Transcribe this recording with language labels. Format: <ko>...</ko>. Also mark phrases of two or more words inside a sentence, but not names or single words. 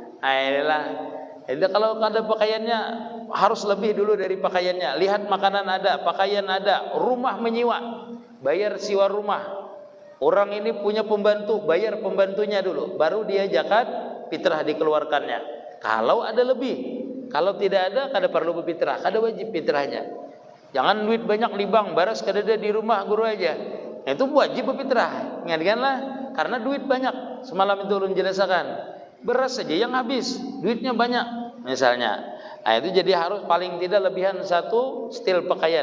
<id>Jadi kalau ada pakaiannya harus lebih dulu dari pakaiannya. Lihat makanan ada, pakaian ada, rumah menyewa, bayar sewa rumah. Orang ini punya pembantu, bayar pembantunya dulu, baru dia zakat fitrah dikeluarkannya. Kalau ada lebih. Kalau tidak ada,</id> <bjn>kada perlu berfitrah, kada wajib fitrahnya. Jangan duit banyak di bank, baras kada ada di rumah guru aja.</bjn> <id>Itu wajib berfitrah. Ingatkanlah, karena duit banyak. Semalam itu ulun jelaskan. Beras saja yang habis, duitnya banyak misalnya. Itu jadi harus paling tidak lebihan 1 setel pakaian.</id>